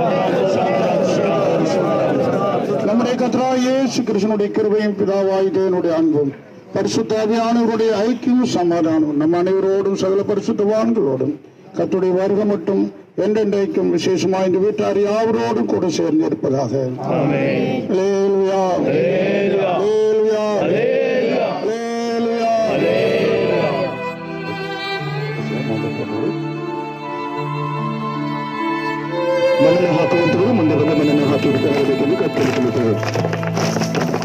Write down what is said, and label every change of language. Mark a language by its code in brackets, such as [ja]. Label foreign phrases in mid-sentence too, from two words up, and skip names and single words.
[ta] நம்முடைய கர்த்தராகிய இயேசு கிறிஸ்துவினுடைய கிருபையும் பிதாவாகிய தேவனுடைய அன்பும் பரிசுத்த ஆவியானவருடைய ஐக்கியமும் சமாதானமும் நம் அனைவரோடும் சகல பரிசுத்தவான்களோடும் கர்த்தருடைய வருகை மட்டும் என்றென்றைக்கும் விசேஷமாக இந்த வீட்டார் யாவரோடும் கூட சேர்ந்து இருப்பதாக. அல்லேலூயா அல்லேலூயா அல்லேலூயா அல்லேலூயா. [kn] ಮಣ್ಣನ್ನು ಹಾಕುವಂತವರು ಮುಂದೆ ಬಂದು ಮಣ್ಣನ್ನು ಹಾಕಿ ಬಿಡಬೇಕೆಂದು ಕತ್ತರಿಸುತ್ತದೆ.